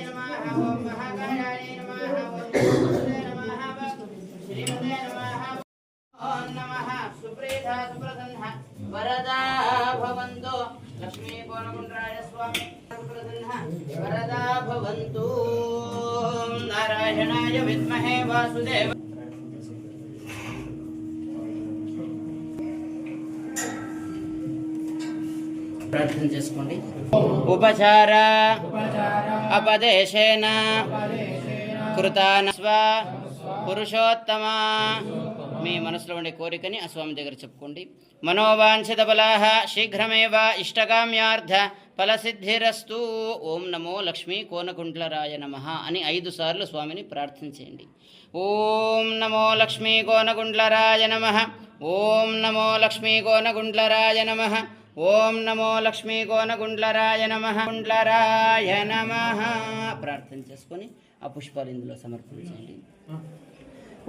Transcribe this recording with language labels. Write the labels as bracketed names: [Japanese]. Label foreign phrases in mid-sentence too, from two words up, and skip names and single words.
[Sanskrit] नमः ओम महाकायायै नमः ओम जगन्नाथायै नमः ओम श्रीमते नमः ओम नमः सुप्रीता सुप्रसन्नः वरदा भवन्तु लक्ष्मी कोनकुंट्राय स्वामी वरदा भवन्तु नारायणाय विद्महे वासुदेव [Telugu] प्रार्थना చేసుకోండి. [Sanskrit] ఉపచార అపదేశేన కృతాన స్వ పురుషోత్తమ. [Telugu] మీ మనసులో ఉండే కోరికని ఆ స్వామి దగ్గర చెప్పుకోండి. [Sanskrit] మనోవాంఛిత బలాః శీఘ్రమేవ ఇష్టకామ్యార్థ ఫలసిద్ధిరస్తు. ఓం నమో లక్ష్మీ కోనకుంట్లరాయ నమః [Telugu] అని 5 సార్లు స్వామిని ప్రార్థించండి. [Sanskrit] ఓం నమో లక్ష్మీ కోనకుంట్లరాయ నమః. ఓం నమో లక్ష్మీ కోనకుంట్లరాయ నమః. ఓం నమో లక్ష్మీ కోనకుంట్లరాయ నమః. కుంట్లరాయ నమః [Telugu] ప్రార్థన చేసుకొని ఆ పుష్పాలు ఇందులో సమర్పించండి.